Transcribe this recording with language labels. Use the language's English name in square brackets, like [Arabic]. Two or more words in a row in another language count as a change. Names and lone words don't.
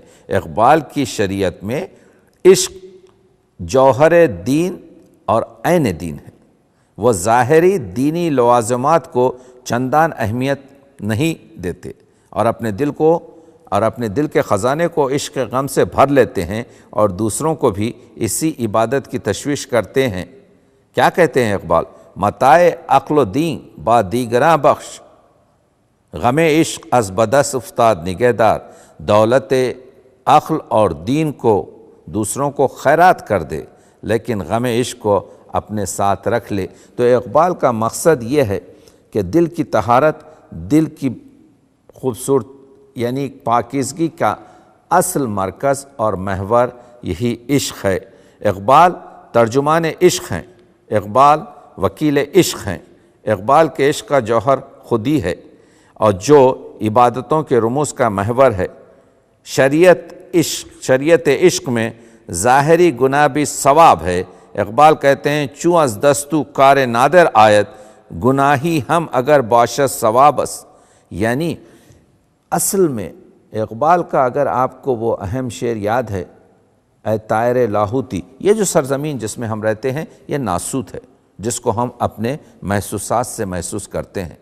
[Urdu] اقبال کی شریعت میں عشق جوہر دین اور عین دین ہے، وہ ظاہری دینی لوازمات کو چندان اہمیت نہیں دیتے اور اپنے دل کے خزانے کو عشق غم سے بھر لیتے ہیں اور دوسروں کو بھی اسی عبادت کی تشویش کرتے ہیں۔ کیا کہتے ہیں اقبال؟ [Persian] متاع عقل و دین با دیگراں بخش، غم عشق از بدست افتاد نگہدار، [Urdu] دولت عقل اور دین کو دوسروں کو خیرات کر دے لیکن غم عشق کو اپنے ساتھ رکھ لے۔ تو اقبال کا مقصد یہ ہے کہ دل کی طہارت، دل کی خوبصورت یعنی پاکیزگی کا اصل مرکز اور محور یہی عشق ہے۔ اقبال ترجمان عشق ہیں، اقبال وکیل عشق ہیں، اقبال کے عشق کا جوہر خودی ہے اور جو عبادتوں کے رموز کا محور ہے۔ شریعت عشق میں ظاہری گناہ بھی ثواب ہے۔ اقبال کہتے ہیں [Persian] چوں از دستو کار نادر آیت، گناہی ہم اگر باشد ثوابس، [Urdu] یعنی اصل میں اقبال کا اگر آپ کو وہ اہم شعر یاد ہے، اے طائر لاہوتی، یہ جو سرزمین جس میں ہم رہتے ہیں یہ ناسوت ہے جس کو ہم اپنے محسوسات سے محسوس کرتے ہیں۔